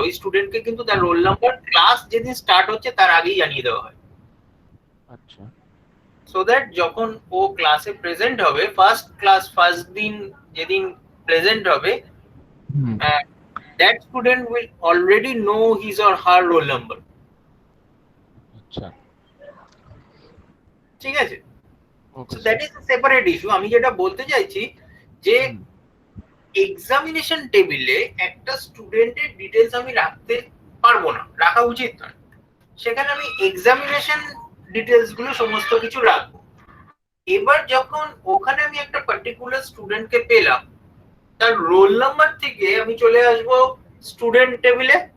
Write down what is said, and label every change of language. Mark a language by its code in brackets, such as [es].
[bn] ওই স্টুডেন্টকে কিন্তু তার রোল নাম্বার ক্লাস যেদিন স্টার্ট হচ্ছে তার আগেই জানিয়ে দেওয়া হয়। আচ্ছা, সো দ্যাট যখন ও ক্লাসে প্রেজেন্ট হবে, ফার্স্ট দিন যেদিন প্রেজেন্ট হবে, [en] that student will already know his or her roll number. [bn] আচ্ছা, ঠিক আছে, [en] so that is a separate issue. [bn] আমি যেটা বলতে চাইছি যে এক্সামিনেশন টেবিলে একটা স্টুডেন্টের ডিটেইলস আমি রাখতে পারবো না, রাখা উচিত নয়। সেখানে আমি এক্সামিনেশন ডিটেইলস গুলো সমস্ত কিছু রাখবো। এবার যখন ওখানে আমি একটা পার্টিকুলার স্টুডেন্টকে পেলাম, তার রোল নাম্বার থেকে আমি চলে আসবো স্টুডেন্ট টেবিলে।